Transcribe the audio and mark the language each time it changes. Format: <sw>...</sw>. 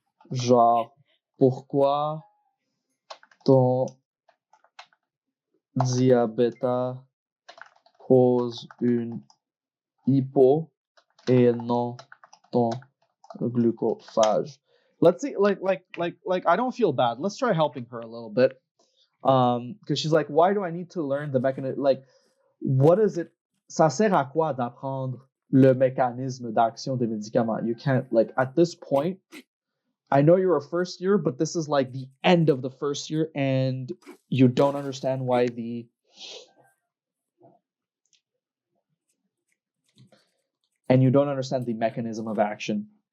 <fr>Genre, pourquoi ton diabète cause une hypo et non ton glucophage?</fr> <en>Let's see, like I don't feel bad. Let's try helping her a little bit. Because she's like, why do I need to learn the mechanism? Like, what is it?</en> <fr>Ça sert à quoi d'apprendre le mécanisme d'action des médicaments?</fr> <en>You can't, like, at this point, I know you're a first year, but this is like the end of the first year, and you don't understand why and you don't understand the mechanism of action.</en>